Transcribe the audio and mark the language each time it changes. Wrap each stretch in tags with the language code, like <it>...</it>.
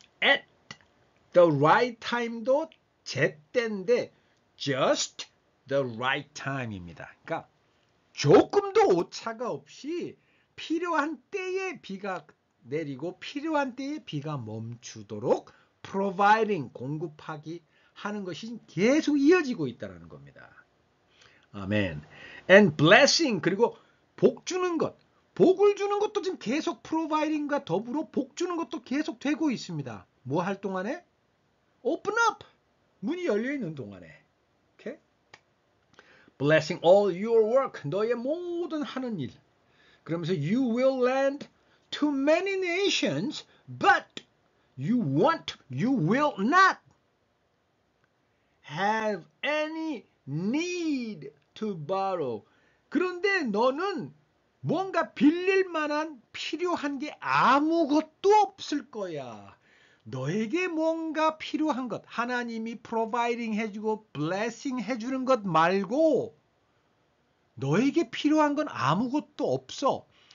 <en>at the right time</en> <ko>도 제때인데</ko> <en>just the right time</en> <ko>입니다. 그러니까 조금도 오차가 없이 필요한 때에 비가 내리고 필요한 때에 비가 멈추도록 providing 공급하기 하는 것이 계속 이어지고 있다는 겁니다. 아멘.</ko> <en>And blessing</en> <ko>그리고 복 주는 것. 복을 주는 것도 지금 계속 providing과 더불어 복 주는 것도 계속 되고 있습니다. 뭐 할 동안에?</ko> <en>Open up.</en> <ko>문이 열려 있는 동안에. 오케이?</ko> <en>Blessing all your work.</en> <ko>너의 모든 하는 일. 그러면서</ko> <en>you will lend to many nations, but you will not have any need to borrow.</en> <ko>그런데 너는 뭔가 빌릴 만한 필요한 게 아무것도 없을 거야. 너에게 뭔가 필요한 것, 하나님이 providing 해주고 blessing 해주는 것 말고 너에게 필요한 건 아무것도 없어.</ko>